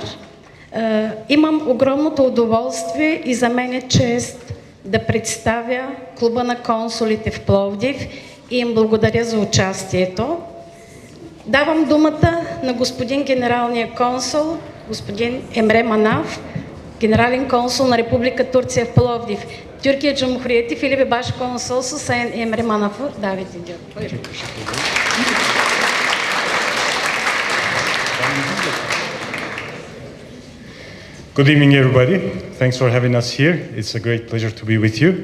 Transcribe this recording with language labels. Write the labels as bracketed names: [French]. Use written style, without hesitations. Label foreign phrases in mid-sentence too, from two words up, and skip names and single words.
[Bulgarian] Имам огромното удоволствие и за мен е чест да представя Клуба на консулите в Пловдив и им благодаря за участието. Давам думата на господин генералния консул, господин Emre Manaf, генерален консул на Република Турция в Пловдив. [Turkish] Türkiye Cumhuriyeti Filipi Başkonsolosu Sayın Emre Manaf'ı davet ediyorum. Buyurun. [English] Good evening, everybody. Thanks for having us here. It's a great pleasure to be with you.